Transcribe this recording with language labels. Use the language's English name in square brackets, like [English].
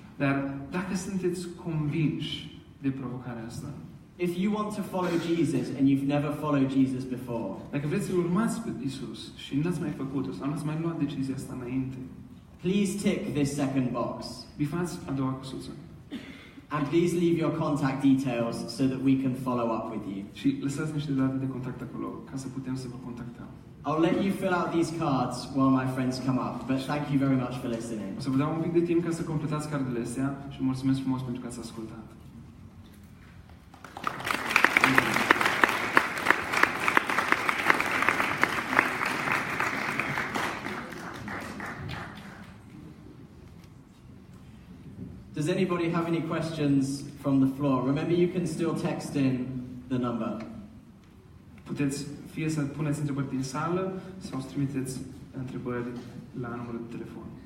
[Romanian] Dar dacă sunteți convinși de provocarea asta, [English] if you want to follow Jesus and you've never followed Jesus before, [Romanian] dacă vreți să-L urmați pe Isus și n-ați mai făcut-o sau n-ați mai luat decizia asta înainte, [English] please tick this second box. [Romanian] bifați a doua căsuță [English] And please leave your contact details so that we can follow up with you. [Romanian] și lăsați niște date de contact acolo ca să putem să vă contactăm. [English] I'll let you fill out these cards while my friends come up, but thank you very much for listening. [Romanian] O să vă dau un pic de timp ca să completați cardurile astea și mulțumesc frumos pentru că ați ascultat. [English] Does anybody have any questions from the floor? Remember, you can still text in the number. [Romanian] Puteți fie să puneți întrebări din sală sau să trimiteți întrebări la numărul de telefon.